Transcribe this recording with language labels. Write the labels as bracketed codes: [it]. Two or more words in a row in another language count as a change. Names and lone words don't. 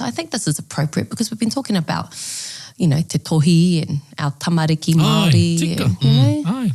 [en] I think this is appropriate because we've been talking about, you know, [mi] te tohi [en] and our [mi] tamariki Māori. Ai, tika. [en] And, you know, [mi] Ai.